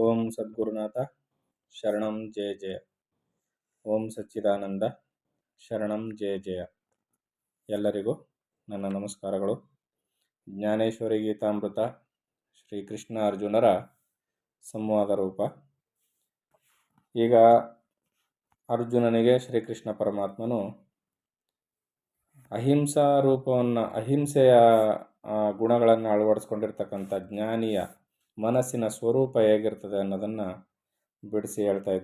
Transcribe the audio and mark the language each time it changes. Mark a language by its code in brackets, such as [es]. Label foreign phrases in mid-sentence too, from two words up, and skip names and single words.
[sa] ಸದ್ಗುರುನಾಥ ಶರಣಂ ಜಯ ಜಯ. ಓಂ ಸಚ್ಚಿದಾನಂದ ಶರಣಂ ಜಯ ಜಯ. [kn] ಎಲ್ಲರಿಗೂ ನನ್ನ ನಮಸ್ಕಾರಗಳು. ಜ್ಞಾನೇಶ್ವರಿ ಗೀತಾಮೃತ ಶ್ರೀಕೃಷ್ಣ ಅರ್ಜುನರ ಸಂವಾದ ರೂಪ. ಈಗ ಅರ್ಜುನನಿಗೆ ಶ್ರೀಕೃಷ್ಣ ಪರಮಾತ್ಮನು ಅಹಿಂಸಾ ರೂಪವನ್ನು, ಅಹಿಂಸೆಯ ಗುಣಗಳನ್ನು ಅಳವಡಿಸ್ಕೊಂಡಿರ್ತಕ್ಕಂಥ ಜ್ಞಾನಿಯ ಮನಸ್ಸಿನ ಸ್ವರೂಪ ಹೇಗಿರ್ತದೆ ಅನ್ನೋದನ್ನು ಬಿಡಿಸಿ ಹೇಳ್ತಾ ಇದ್ದ.